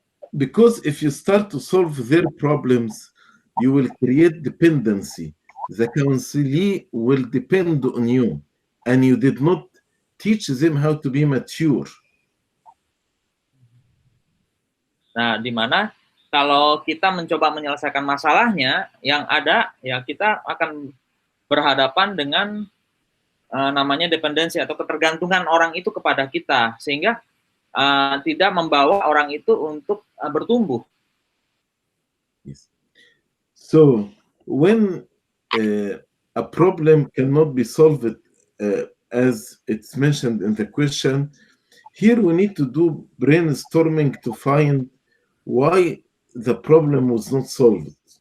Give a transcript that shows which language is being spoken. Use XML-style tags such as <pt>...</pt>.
<en>Because if you start to solve their problems, you will create dependency. The counselee will depend on you, and you did not teach them how to be mature.</en> <id>Nah, di mana kalau kita mencoba menyelesaikan masalahnya, yang ada ya kita akan berhadapan dengan namanya dependensi atau ketergantungan orang itu kepada kita, sehingga tidak membawa orang itu untuk bertumbuh.</id> <en>Yes. So when a problem cannot be solved as it's mentioned in the question, here we need to do brainstorming to find why the problem was not solved.</en>